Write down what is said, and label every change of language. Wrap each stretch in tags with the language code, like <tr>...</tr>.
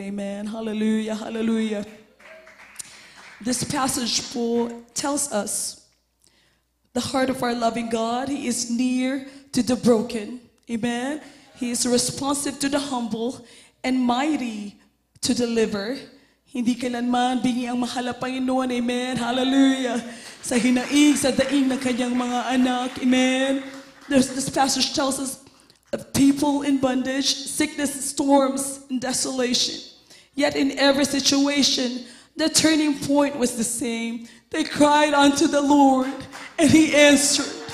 <en>Amen. Hallelujah. Hallelujah. This passage, Paul tells us the heart of our loving God. He is near to the broken. Amen. He is responsive to the humble and mighty to deliver.</en> <tl>Hindi kailanman bingi ang mahal na Panginoon. Amen. Hallelujah. Sa hinaing, sa daing ng kanyang mga anak. Amen.</tl> <en>This passage tells us of people in bondage, sickness, storms, and desolation. Yet in every situation, the turning point was the same. They cried unto the Lord, and He answered.</en>